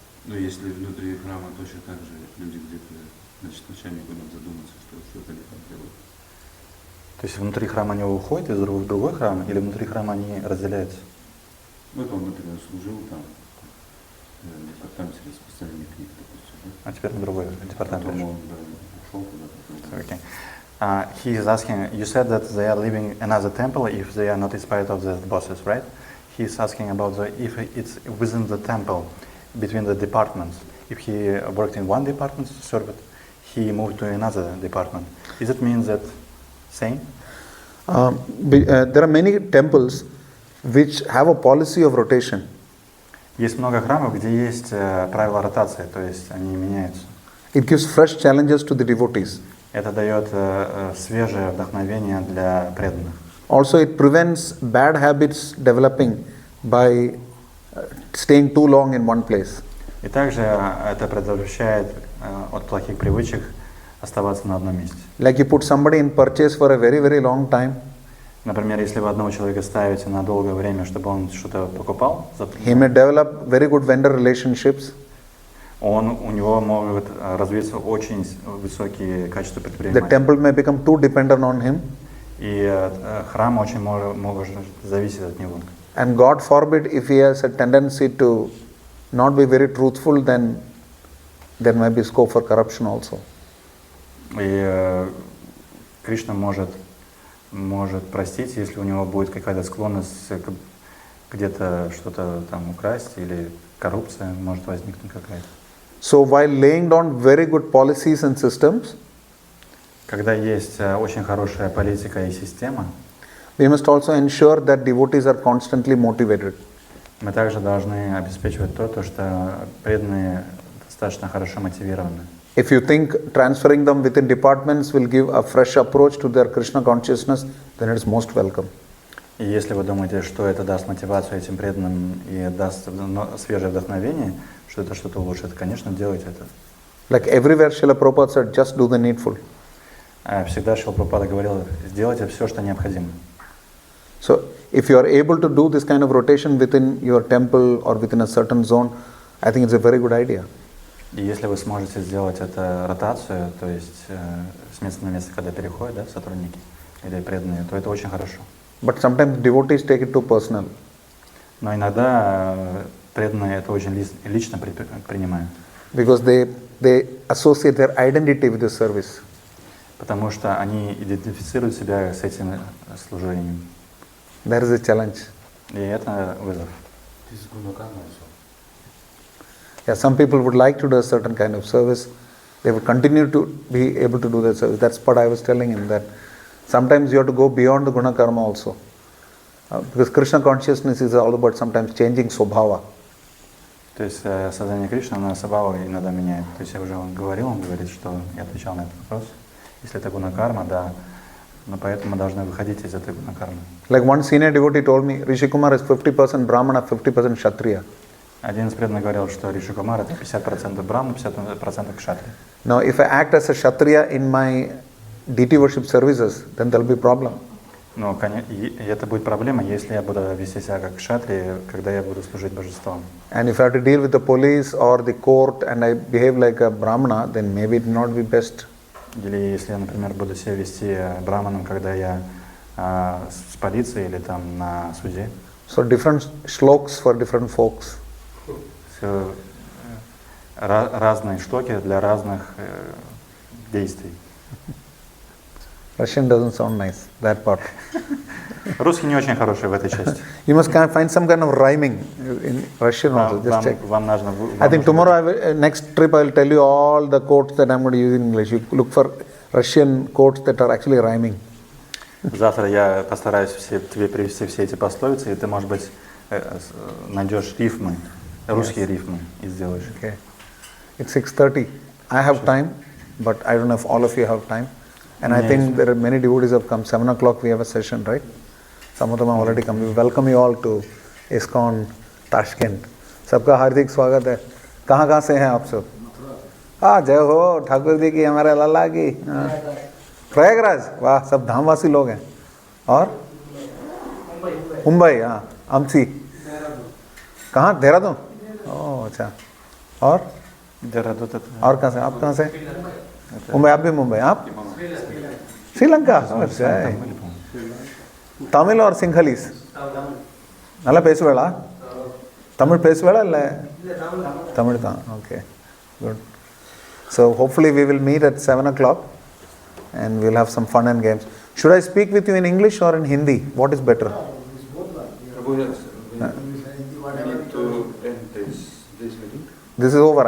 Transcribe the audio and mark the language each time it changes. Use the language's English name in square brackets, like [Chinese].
[Russian] Но если внутри храма точно так же люди где-то, значит, начальнику надо задуматься, что что-то не так делают. То есть внутри храма они уходят из другой храм, или внутри храма они разделяются? Вот он, например, служил там Департамент распространения книг, допустим. Да? А теперь на другой департамент. Потом перешел. он ушел куда-то. [English] Okay. He is asking, you said that they are leaving another temple if they are not inspired of the bosses, right? He is asking about if it's within the temple, between the departments. If he worked in one department, served, he moved to another department. Does it mean that same? There are many temples which have a policy of rotation. [Russian] Есть много храмов, где есть правила ротации, то есть они меняются. [English] It gives fresh challenges to the devotees. [Russian] Это дает свежее вдохновение для преданных. [English] Also, it prevents bad habits developing by staying too long in one place. [Russian] И также это предотвращает от плохих привычек оставаться на одном месте. [English] Like you put somebody in purchase for a very, very long time, [Russian] Например, если вы одного человека ставите на долгое время, чтобы он что-то покупал, [English] he may develop very good vendor relationships. [Russian] у него могут развиться очень высокие качества [English] The [Russian] предпринимателя. [English] temple may become too dependent on him. [Russian] И храм очень может зависеть от него. [English] And God forbid if he has a tendency to not be very truthful, then there may be scope for corruption also. [Russian] И Кришна может простить, если у него будет какая-то склонность где-то что-то там украсть, или коррупция может возникнуть какая-то. [English] So while laying down very good policies and systems, [Russian] Когда есть очень хорошая политика и система, [English] we must also ensure that devotees are constantly motivated. [Russian] мы также должны обеспечивать то, что преданные достаточно хорошо мотивированы. [English] If you think transferring them within departments will give a fresh approach to their Krishna consciousness, then it is most welcome. [Russian] И если вы думаете, что это даст мотивацию этим преданным и даст свежее вдохновение, что это что-то улучшит, конечно, делайте это. [English] Like everywhere Srila Prabhupada said, just do the needful. [Russian] Всегда Шрила Прабхупада говорил, сделайте все, что необходимо. [English] So if you are able to do this kind of rotation within your temple or within a certain zone, I think it's a very good idea. [Russian] И если вы сможете сделать это ротацию, то есть с места на место, когда переходят, да, сотрудники или преданные, то это очень хорошо. [English] But sometimes devotees take it too personal. [Russian] Но иногда преданные это очень лично принимают. [English] Because they associate their identity with the service. [Russian] Потому что они идентифицируют себя с этим служением. [English] There is a challenge. [Russian] И это вызов. [English] This is guna karma also. Yeah, some people would like to do a certain kind of service. They would continue to be able to do that service. That's what I was telling him, that sometimes you have to go beyond the guna karma also. Because Krishna consciousness is all about sometimes changing swabhava. [Russian] То есть сознание Кришны на свабхаву иногда меняет. То есть я уже говорил, он говорит, что я отвечал на этот вопрос. Если это гуна-карма, да, но поэтому мы должны выходить из этой гуна-кармы. [English] Like one senior devotee told me, Rishi Kumar is 50% Brahmana, 50% Kshatriya. [Russian] Один из преданных говорил, что Риши Кумар это 50% брамна, 50% кшатри. [English] Now if I act as a Kshatriya in my deity worship services, then there will be a problem. [Russian] Но и это будет проблема, если я буду вести себя как кшатри, когда я буду служить божествам. [English] And if I have to deal with the police or the court and I behave like a Brahmana, then maybe it not be best. [Russian] Или если я, например, буду себя вести браманом, когда я с полицией или там на суде. [English] So different shlokas for different folks. [Russian] Все, разные штуки для разных действий. [English] Russian doesn't sound nice, that part. [Russian] Русский не очень хороший в этой части. [English] You must find some kind of rhyming in Russian also, just check. [Russian] Вам нужно, [English] I think tomorrow, next trip I will tell you all the quotes that I'm going to use in English. You look for Russian quotes that are actually rhyming. [Russian] Завтра я постараюсь тебе привести все эти пословицы, и ты, может быть, найдешь рифмы, русские рифмы и сделаешь. [English] Okay. It's 6:30. I have time, but I don't know if all of you have time. And I think there are many devotees have come. 7 o'clock we have a session, right? Some of them have already come. We welcome you all to ISKCON Tashkent. [Hindi] सबका हार्दिक स्वागत है. कहाँ से हैं आप सब? हाँ, जय हो ठाकुर जी की, हमारे लाला की. प्रयागराज, वाह, सब धामवासी लोग हैं. और मुंबई, हाँ, अमसी. कहाँ? देहरादून. ओह, अच्छा. और कहाँ से? आप कहाँ से? मुंबई. आप भी मुंबई? आप? श्रीलंका. अच्छा. तमिल और सिंघलीस. [Tamil] நல்லா பேசுவேளா? தமிழ் பேசுவேளா இல்லை [English] Tamil, okay, good. So hopefully we will meet at 7 o'clock and we'll have some fun and games. Should I speak with you in English or in Hindi? What is better? We need to end this meeting. This is over.